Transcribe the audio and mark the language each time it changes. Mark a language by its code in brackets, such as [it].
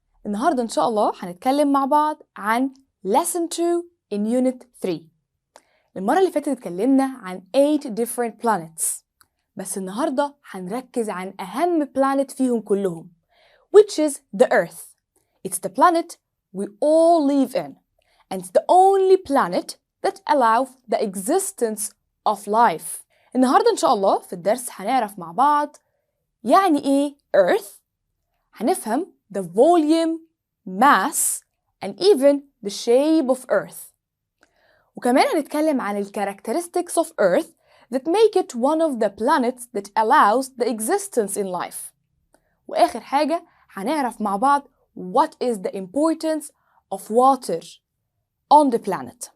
[ar] النهاردة إن شاء الله هنتكلم مع بعض عن [en] Lesson 2 in Unit 3. [ar] المرة اللي فاتت اتكلمنا عن [en] 8 different planets، [ar] بس النهاردة هنركز عن أهم planet فيهم كلهم، [en] which is the Earth. It's the planet we all live in, and it's the only planet that allows the existence of life. [ar] النهاردة إن شاء الله في الدرس هنعرف مع بعض يعني إيه Earth، هنفهم [en] the volume, mass, and even the shape of Earth. [ar] وكمان هنتكلم عن ال [en] characteristics of Earth that make it one of the planets that allows the existence in life. [ar] وآخر حاجة هنعرف مع بعض [en] what is the importance of water on the planet.